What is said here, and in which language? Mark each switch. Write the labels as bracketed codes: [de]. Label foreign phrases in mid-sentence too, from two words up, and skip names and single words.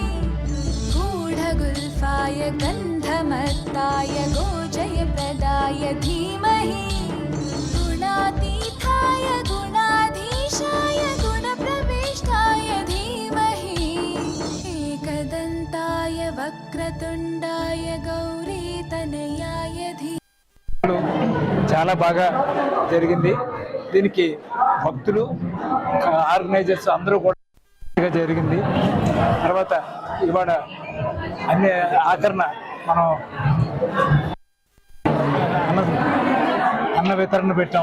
[sa] गूढगुल्फाय गन्धमत्ताय गोजयप्रदाय धीमहि गुणातीताय गुणाधीशाय गुणप्रविष्टाय धीमहि एकदन्ताय वक्रतुण्डाय गौरीतनयाय धीमहि. [te] చాలా బాగా జరిగింది. దీనికి భక్తులు, ఆర్గనైజర్స్ అందరూ కూడా జరిగింది. తర్వాత ఇవాళ అన్ని ఆఖరణ మనం అన్న వితరణ పెట్టాం.